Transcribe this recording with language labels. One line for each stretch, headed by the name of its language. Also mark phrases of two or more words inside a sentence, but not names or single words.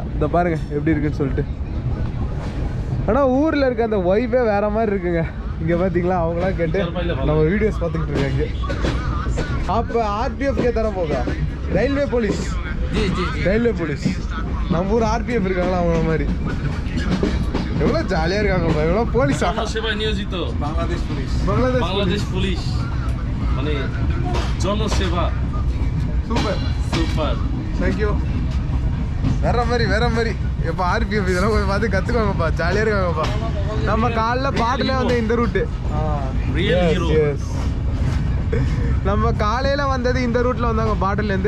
Tamil: இந்த பாருங்கள் எப்படி இருக்குன்னு சொல்லிட்டு. ஆனால் ஊரில் இருக்க அந்த வைப்பே வேறு மாதிரி இருக்குங்க. இங்கே பார்த்தீங்களா, அவங்களாம் கேட்டு நம்ம வீடியோஸ் பார்த்துக்கிட்டு இருக்காங்க. அப்போ ஆர்பிஎஃப்கே தர போகா
English: railway police, railway police
Tamil: நம்ம ஊர் ஆர்பிஎஃப் இருக்காங்களா அவங்கள மாதிரி. எவ்வளோ ஜாலியாக இருக்காங்கப்பா, எவ்வளோ போலீஸா?
Bangla: বাংলাদেশ পুলিশ, বাংলাদেশ পুলিশ মানে জনসেবা।
Tamil: சூப்பர் சூப்பர், தேங்க்யூ. வேற மாதிரி இப்போ ஆர்பிஎஃப் இதெல்லாம் கொஞ்சம் பார்த்து கற்றுக்கோங்கப்பா, ஜாலியாக இருக்காங்கப்பா. நம்ம காலைல பாட்டில் வந்து இந்த ரூட்டு நம்ம காலையில் வந்தது இந்த ரூட்டில் வந்தாங்க பாட்டிலேருந்து.